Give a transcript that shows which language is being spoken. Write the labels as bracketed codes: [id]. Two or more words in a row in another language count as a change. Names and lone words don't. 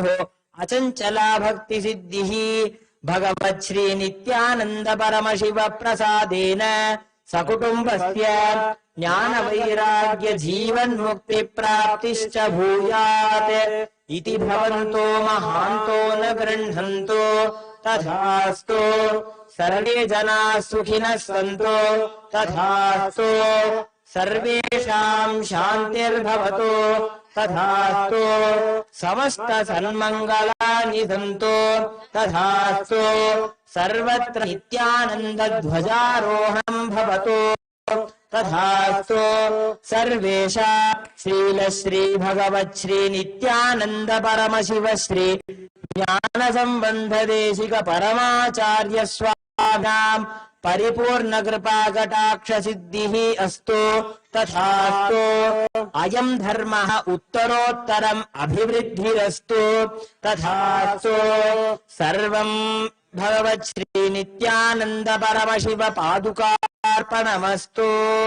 [sa] అచంచలా భక్తి సిద్ధిః భగవత్ శ్రీ నిత్యానంద పరమశివ ప్రసాదేన సకుటుంబస్య జ్ఞాన వైరాగ్య జీవన్ముక్తి ప్రాప్తిశ్చ భూయాత్ ఇతి భవంతో మహాంతో న గృహంతో తథాస్తు సర్వే జనా సుఖినః సంతు తథాస్తు సర్వేషాం శాంతిర్భవతు తథాస్తు సమస్త సన్మంగళాని సంతు తథాస్తు సర్వత్ర నిత్యానంద ధ్వజారోహణం భవతు तथास्तु सर्वेषा श्रीलश्री भगवच्छ्री नित्यानन्द परमशिव श्री ज्ञान संबंध देशिक परमाचार्य स्वामिनां परिपूर्ण कृपा कटाक्ष सिद्धिः अस्तु तथास्तु अयं धर्मः उत्तरोत्तरम् अभिवृद्धिरस्तु तथास्तु सर्वं भगवच्छ्री नित्यानंद परमशिव पादुकार्पणमस्तु